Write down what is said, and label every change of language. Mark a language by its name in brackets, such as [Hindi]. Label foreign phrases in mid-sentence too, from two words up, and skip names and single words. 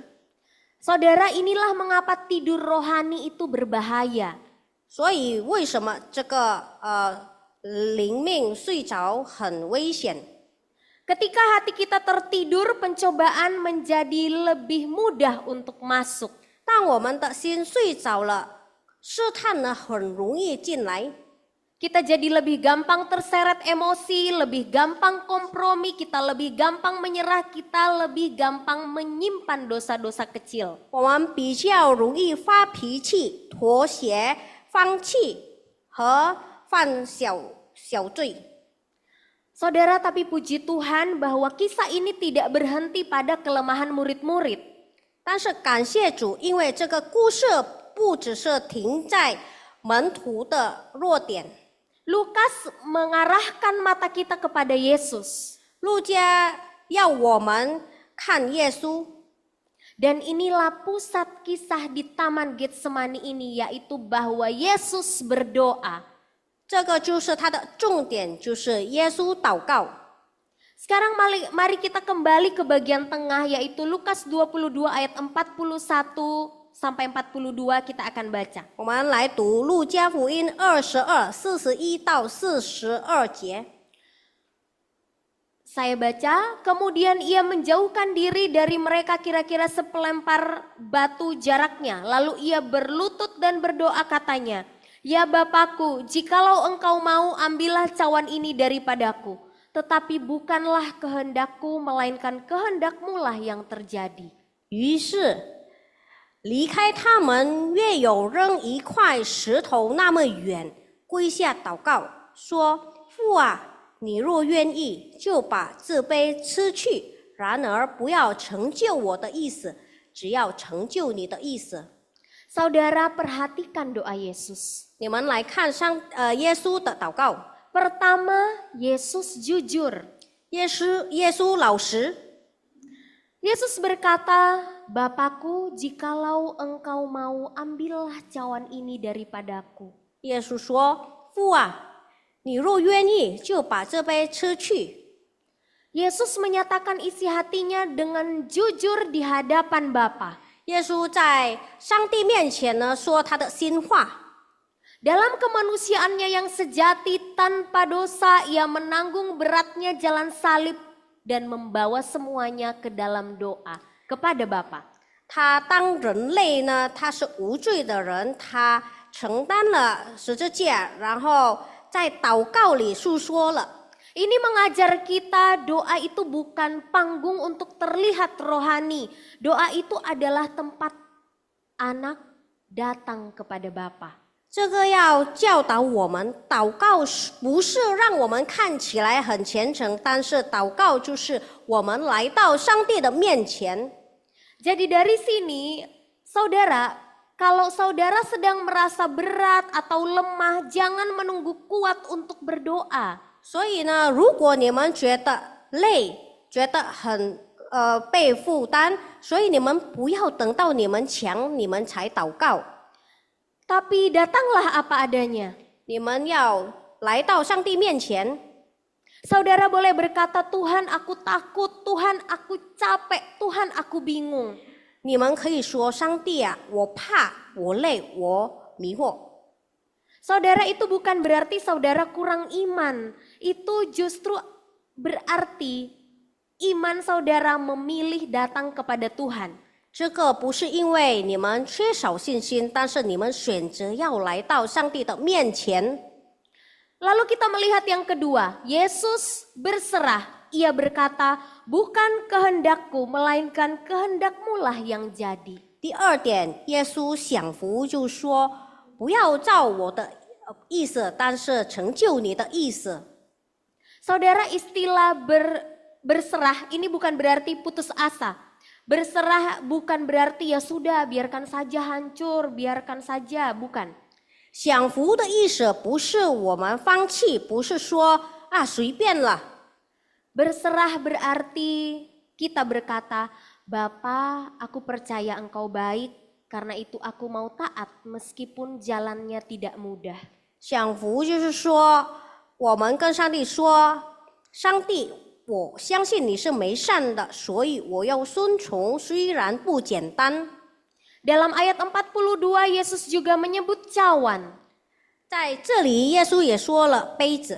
[Indonesian] Saudara, inilah mengapa tidur rohani itu berbahaya. [Chinese] 所以为什么这个灵命睡着很危险？ [Indonesian] Ketika hati kita tertidur, pencobaan menjadi lebih mudah untuk masuk. [Chinese] 当我们的心睡着了，试探呢很容易进来。 [Indonesian] Kita jadi lebih gampang terseret emosi, lebih gampang kompromi, kita lebih gampang menyerah, kita lebih gampang menyimpan dosa-dosa kecil. [Chinese] 我们比较容易发脾气、妥协、放弃和犯小罪。 [Indonesian] Saudara, tapi puji Tuhan bahwa kisah ini tidak berhenti pada kelemahan murid-murid. [Chinese] 但是感谢主，因为这个故事不只是停在门徒的弱点。 [Indonesian] Lukas mengarahkan mata kita kepada Yesus. [Chinese] 路加要我们看耶稣， [Indonesian] Dan inilah pusat kisah di Taman Getsemani ini, yaitu bahwa Yesus berdoa. [Chinese] 这个就是它的重点，就是耶稣祷告。 [Indonesian] Sekarang mari kita kembali ke bagian tengah, yaitu Lukas 22 ayat 41 sampai 42 kita akan baca. [Chinese] 我们来读路加福音22:41到42节。 [Indonesian] Saya baca, kemudian ia menjauhkan diri dari mereka kira-kira sepelempar batu jaraknya. Lalu ia berlutut dan berdoa katanya, "Ya Bapakku, jikalau engkau mau, ambillah cawan ini daripadaku. Tetapi bukanlah kehendakku, melainkan kehendakmu lah yang terjadi." [Chinese] 于是离开他们，约有扔一块石头那么远，跪下祷告，说：“父啊，你若愿意，就把这杯吃去。然而不要成就我的意思，只要成就你的意思。” [Indonesian] Saudara, perhatikan doa Yesus. [Chinese] 你们来看耶稣的祷告。 [Indonesian] Pertama, Yesus jujur. [Chinese] 耶稣老实。 [Indonesian] Yesus berkata, "Bapakku, jikalau engkau mau, ambillah cawan ini daripadaku." [Chinese] 耶稣说：“父啊，你若愿意，就把这杯吃去。” [Indonesian] Yesus menyatakan isi hatinya dengan jujur di hadapan Bapa. [Chinese] 耶稣在上帝面前呢说他的心话。 [Indonesian] Dalam kemanusiaannya yang sejati tanpa dosa, ia menanggung beratnya jalan salib dan membawa semuanya ke dalam doa kepada Bapa. [Chinese] 他当人类呢，他是无罪的人，他承担了十字架，然后在祷告里诉说了。 [Indonesian] Ini mengajar kita doa itu bukan panggung untuk terlihat rohani. Doa itu adalah tempat anak, datang kepada Bapa. [Chinese] 这个要教导我们，祷告不是让我们看起来很虔诚，但是祷告就是我们来到上帝的面前。 [Indonesian] Jadi dari sini, saudara, kalau saudara sedang merasa berat atau lemah, jangan menunggu kuat untuk berdoa. [Chinese] 所以呢，如果你们觉得累，觉得很被负担，所以你们不要等到你们强，你们才祷告。 [Indonesian] Tapi datanglah apa adanya. [Chinese] 你们要来到上帝面前。 [Indonesian] Saudara boleh berkata, Tuhan aku takut, Tuhan aku capek, Tuhan aku bingung. [Chinese] 你们可以说：“上帝啊，我怕，我累，我迷惑。” [Indonesian] Saudara, itu bukan berarti saudara kurang iman. Itu justru berarti iman saudara memilih datang kepada Tuhan. [Chinese] 这个不是因为你们缺少信心，但是你们选择要来到上帝的面前。 [Indonesian] Lalu kita melihat yang kedua, Yesus berserah. Ia berkata, bukan kehendakku, melainkan kehendakmu lah yang jadi. [Chinese] 第二点，耶稣降服，就说：“不要照我的意思，但是成就你的意思。” [Indonesian] Saudara, istilah berserah ini bukan berarti putus asa. Berserah bukan berarti ya sudah biarkan saja hancur, biarkan saja, bukan. [Chinese] 降服的意思不是我们放弃，不是说啊随便了。 [Indonesian] Berserah berarti kita berkata, Bapa, aku percaya Engkau baik, karena itu aku mau taat meskipun jalannya tidak mudah. [Chinese] 降服就是说，我们跟上帝说：“上帝，我相信你是美善的，所以我要顺从，虽然不简单。” [Indonesian] Dalam ayat 42 Yesus juga menyebut cawan. [Chinese] 在这里，耶稣也说了杯子。